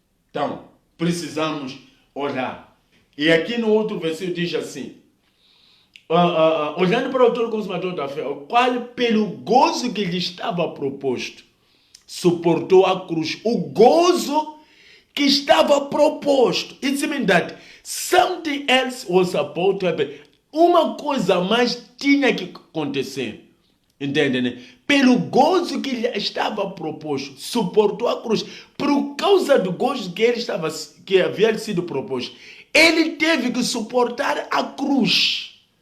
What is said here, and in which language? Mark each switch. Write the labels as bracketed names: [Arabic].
[Portuguese] Então, precisamos olhar. E aqui no outro versículo diz assim, olhando para o autor consumador da fé, o qual pelo gozo que lhe estava proposto, suportou a cruz. O gozo que estava proposto. [English] It means that something else was about to happen. [Portuguese] Uma coisa mais tinha que acontecer. Entende, né? Pelo gozo que lhe estava proposto, suportou a cruz. Por causa do gozo que havia sido proposto, ele teve que suportar a cruz.